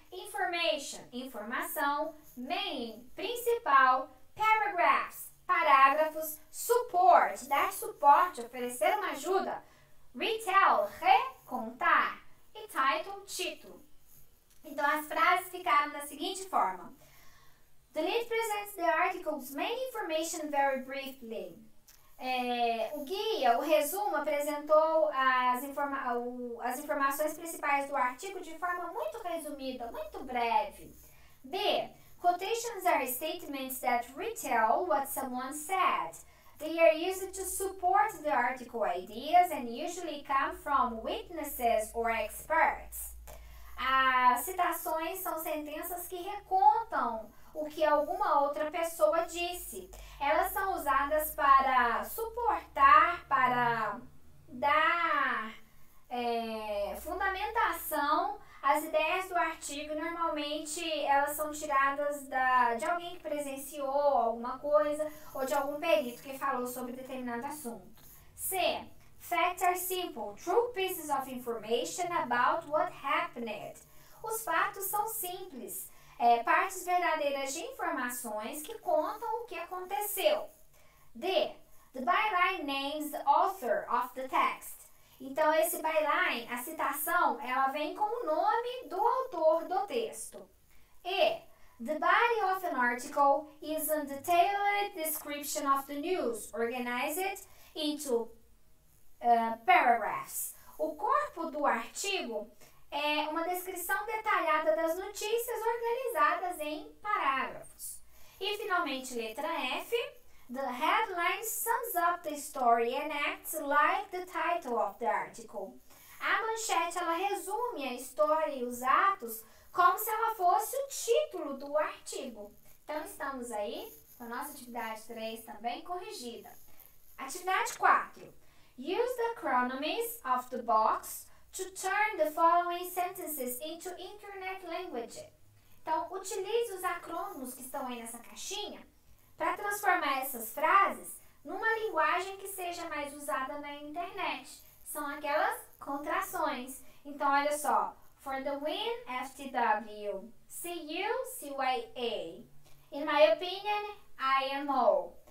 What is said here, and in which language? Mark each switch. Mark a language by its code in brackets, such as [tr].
[pt] Information, informação. Main, principal. Paragraphs, parágrafos. Support, dar suporte, oferecer uma ajuda. Retell, recontar. E title, título. Então, as frases ficaram da seguinte forma. [en] The lead presents the article's main information very briefly. [pt] O guia, o resumo, apresentou as informações principais do artigo de forma muito resumida, muito breve. [en] B. Quotations are statements that retell what someone said. They are used to support the article ideas and usually come from witnesses or experts. [pt] As citações são sentenças que recontam o que alguma outra pessoa disse. Elas são usadas para suportar, para dar fundamentação às ideias do artigo. Normalmente elas são tiradas de alguém que presenciou alguma coisa ou de algum perito que falou sobre determinado assunto. [en] C. Facts are simple, true pieces of information about what happened. [pt] Os fatos são simples, partes verdadeiras de informações que contam o que aconteceu. D. [en] The byline names the author of the text. [pt] Então, esse byline, a citação, ela vem com o nome do autor do texto. [en] E. The body of an article is a detailed description of the news, organized into paragraphs. [pt] O corpo do artigo é uma descrição detalhada das notícias organizadas em parágrafos. E, finalmente, letra F. [en] The headline sums up the story and acts like the title of the article. [pt] A manchete, ela resume a história e os atos como se ela fosse o título do artigo. Então, estamos aí com a nossa atividade 3 também corrigida. Atividade 4. [en] Use the acronyms of the box to turn the following sentences into internet language. [pt] Então, utilize os acrônimos que estão aí nessa caixinha para transformar essas frases numa linguagem que seja mais usada na internet. São aquelas contrações. Então, olha só. [en] For the win, FTW. See you, CYA. In my opinion, IMO.